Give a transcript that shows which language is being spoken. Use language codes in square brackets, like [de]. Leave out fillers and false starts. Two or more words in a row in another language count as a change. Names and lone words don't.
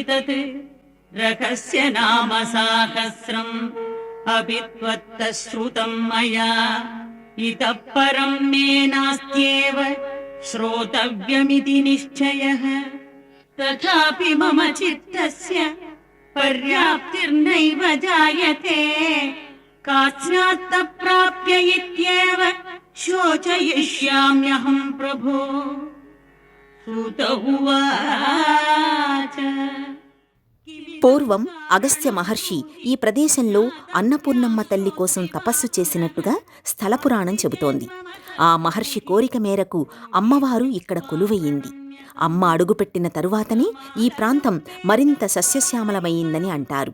[sa] तत् रकस्य नाम साहस्रम् अपि त्वत्तश्रुतम् मया इतः परम् मे नास्त्येव श्रोतव्यमिति निश्चयः तथापि मम चित्तस्य पर्याप्तिर्नैव जायते कास्यात् प्राप्य इत्येव शोचयिष्याम्यहं प्रभो। सूत उवाच [te] పూర్వం అగస్త్య మహర్షి ఈ ప్రదేశంలో అన్నపూర్ణమ్మ తల్లి కోసం తపస్సు చేసినట్టుగా స్థలపురాణం చెబుతోంది. ఆ మహర్షి కోరిక మేరకు అమ్మవారు ఇక్కడ కొలువయ్యింది. అమ్మ అడుగుపెట్టిన తరువాతనే ఈ ప్రాంతం మరింత సస్యశ్యామలమైందని అంటారు.